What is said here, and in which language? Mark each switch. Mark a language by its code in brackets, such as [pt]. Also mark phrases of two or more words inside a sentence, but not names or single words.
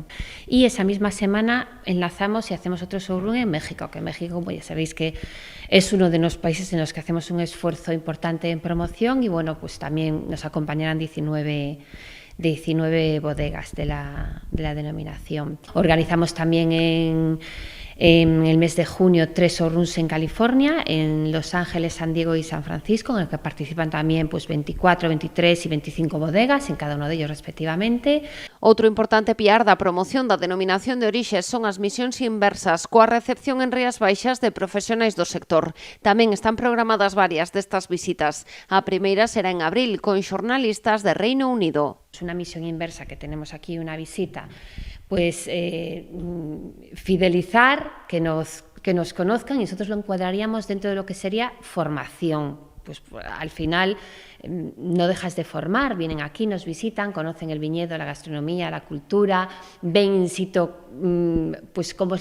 [es] Y esa misma semana enlazamos y hacemos otro showroom en México, que en México, pues ya sabéis que es uno de los países en los que hacemos un esfuerzo importante en promoción, y bueno, pues también nos acompañarán 19 bodegas de la denominación. Organizamos también en el mes de junio 3 showrooms en California, en Los Ángeles, San Diego y San Francisco, en el que participan también pues 24, 23 y 25 bodegas, en cada uno de ellos respectivamente. [gl] Outro importante piar da promoción da denominación de orixe son as misións inversas, coa recepción en Rías Baixas de profesionais do sector. Tamén están programadas varias destas visitas. A primeira será en abril, con xornalistas de Reino Unido. [es] Es una misión inversa que tenemos aquí, una visita, pues fidelizar, que nos conozcan, y nosotros lo encuadraríamos dentro de lo que sería formación. Pues al final no dejas de formar, vienen aquí, nos visitan, conocen el viñedo, la gastronomía, la cultura, ven [la] in situ [es] pues cómo es